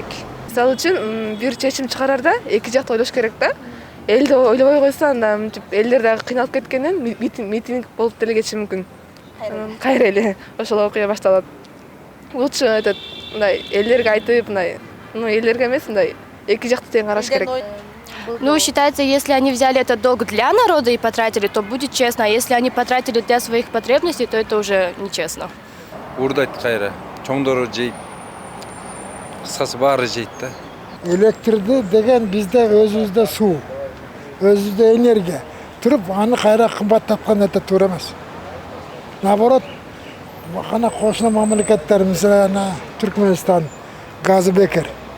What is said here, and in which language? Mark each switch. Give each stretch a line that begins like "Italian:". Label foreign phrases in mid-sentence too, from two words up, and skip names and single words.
Kyrgyz: Мисалы үчүн бир чечим чыгарарда эки жакты ойлош керек да. Элди ойлобой койсо анда мынтип элдер дагы кыйналып кеткенден митинг болуп деле кетиши мүмкүн. Кайра эле ошол окуя башталат. Лучше мындай элдерге айтып, мындай, элдерге эмес, мындай эки жакты тең караш керек.
Russian: Ну, считается, если они взяли этот долг для народа и потратили, то будет честно. А если они потратили для своих потребностей, то это уже нечестно.
Kyrgyz: Урдайт кайра, чоңдору жейт, кыскасы баары жейт да. Электрди деген бизде өзүбүздө суу, өзүбүздө энергия. Туруп аны кайра кымбаттаткан это туура эмес. Наоборот, кана кошуна мамлекеттер, мисалы Түркмөнстан газы бекер.